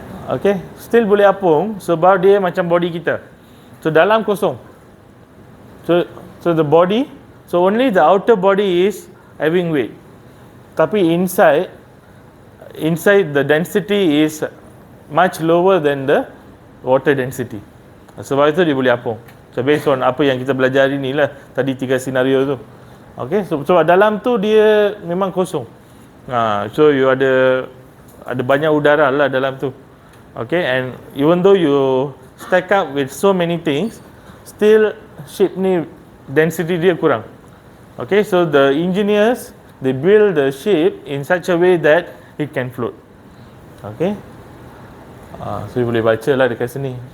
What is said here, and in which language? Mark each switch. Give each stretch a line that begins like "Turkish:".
Malay: Okay, still boleh apung sebab dia macam body kita. So dalam kosong.
English: So the body, so only the outer body is having weight. Tapi inside the density is much lower than the water density.
Malay: Sebab itu dia boleh apung. So based on apa yang kita belajar hari ni lah, tadi 3 senario tu. Okay, so sebab dalam tu dia memang kosong. So you ada banyak udara lah dalam tu.
English: Okay, and even though you stack up with so many things, still ship
Malay: ni density dia kurang.
English: Okay, so the engineers, they build the ship in such a way that it can float.
Malay: Okay, so you boleh baca lah dekat sini.